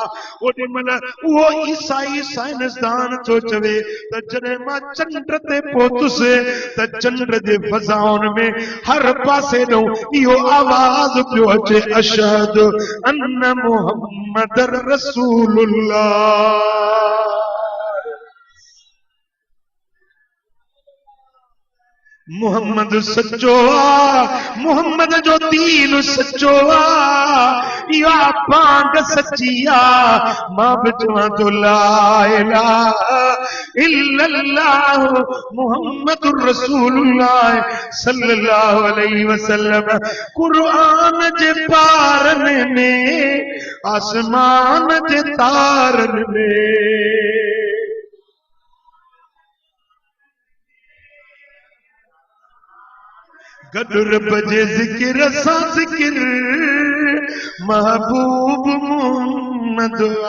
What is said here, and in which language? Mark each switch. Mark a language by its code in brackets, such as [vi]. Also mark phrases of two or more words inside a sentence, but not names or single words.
[sd] ओॾी महिल उहो ईसाई साइंसदान थो चवे त जॾहिं मां चंड ते पहुतुसि त चंड जे फ़ज़ाउनि में हर पासे ॾांहुं इहो आवाज़ पियो अचे, [ar] أشهد أن محمد رسول الله. [sd] मोहम्मद सच्चो आ, मोहम्मद जो दीन सच्चो आ, इहा बांग सच्ची आ। मां बि चवां थो [ar] لا إله إلا الله محمد رسول الله صلى الله عليه وسلم. [sd] कुरान जे पारनि में, आसमान जे तारनि में गॾु रब जे ज़िक्र सां ज़िक्र महबूब मुहम्मद आ।